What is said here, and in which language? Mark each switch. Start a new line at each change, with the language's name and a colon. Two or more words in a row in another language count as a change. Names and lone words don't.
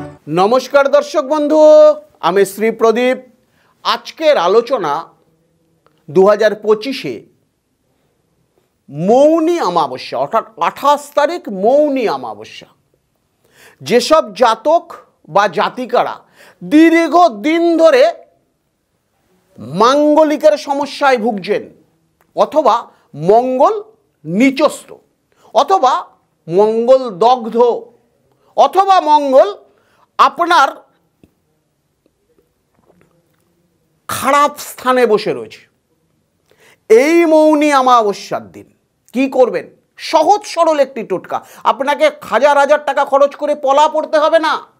Bangla: নমস্কার দর্শক বন্ধু আমি শ্রী প্রদীপ আজকের আলোচনা 2025 মৌনী অমাবস্যা অর্থাৎ 28 তারিখ মৌনী অমাবস্যা যেসব জাতক বা জাতিকারা দীর্ঘদিন ধরে মাঙ্গলিকের সমস্যায় ভুগছেন অথবা মঙ্গল নীচস্থ অথবা মঙ্গল দগ্ধ অথবা মঙ্গল আপনার খারাপ স্থানে বসে রয়েছে। এই মৌনী অমাবস্যার দিন কি করবেন? সহজ সরল একটি টোটকা। আপনাকে হাজার হাজার টাকা খরচ করে পলা পড়তে হবে না।